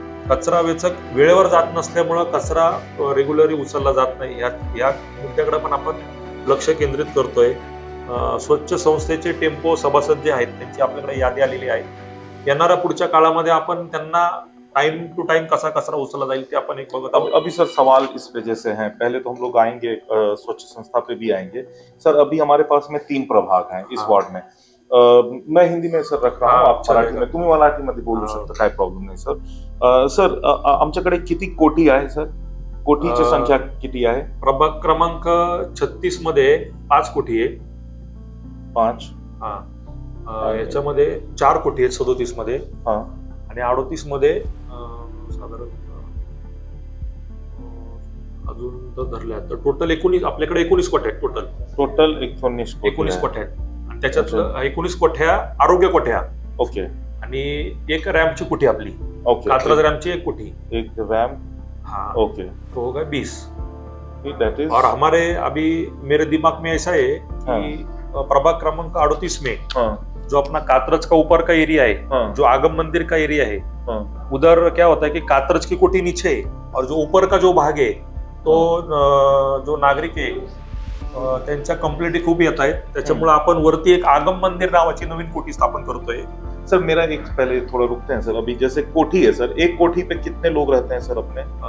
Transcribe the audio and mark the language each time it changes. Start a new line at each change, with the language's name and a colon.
Marathi: कचरा वेचक वेळेवर जात नसल्यामुळं कचरा रेग्युलरी उचलला जात नाही. या मुद्द्याकडे पण आपण लक्ष केंद्रित करतोय. स्वच्छ संस्थेचे टेम्पो सभासद जे आहेत त्यांची आपल्याकडे यादी आलेली आहे. येणाऱ्या पुढच्या काळामध्ये आपण त्यांना टाइम टू टाइम कसा कचरा उचलला जाईल ते आपण एक बघत आहोत.
Hindi: अभी सर सवाल इस वजह से है, पहले तो हम लोग आएंगे स्वच्छ संस्था पे भी आएंगे सर। अभी हमारे पास में 3 प्रभाग हैं इस हाँ. वार्ड में। मैं हिंदी में सर रख रहा हूँ, हाँ, आप मराठी चलेगा.
Marathi: में, तुम्ही मराठीमध्ये बोलू हाँ. शकता, काय प्रॉब्लेम नाही सर। सर आमच्याकडे किती कोटी आहे सर? कोटीची संख्या किती आहे? प्रभाग क्रमांक 36 मध्ये 5 कोटी आहे. 5 याच्यामध्ये 4 कोटी आहेत 37 मध्ये हा आणि 38 मध्ये साधारण अजून तर धरल्या तर टोटल 19 आपल्याकडे 19 कोट्या आहेत. टोटल 19 19 कोट्या आहेत आणि त्याच्यात 19 कोठ्या आरोग्य कोठ्या ओके आणि एक रॅम्पची कोठी आपली ओके कात्रज रैम एक कोठी एक रैम हाँ ओके
Hindi: तो हो गए 20
English: that is
Hindi: और हमारे अभी मेरे दिमाग में ऐसा है हाँ. कि प्रभाग क्रमांक 38 में हाँ, जो अपना कात्रज का ऊपर का एरिया है हाँ, जो आगम मंदिर का एरिया है हाँ, उधर क्या होता है कि कात्रज की कोठी नीचे है और जो ऊपर का जो भाग है तो जो नागरिक
Marathi: आहे त्यांच्या कंप्लेंटी खूप येत आहेत त्याच्यामुळे आपण वरती एक आगम मंदिर नावाची नवीन कोठी स्थापन करतोय.
Hindi: सर मेरा एक पहले थोड़ा रुकते हैं सर। अभी जैसे कोठी है सर, एक कोठी पे कितने लोग रहते हैं सर अपने?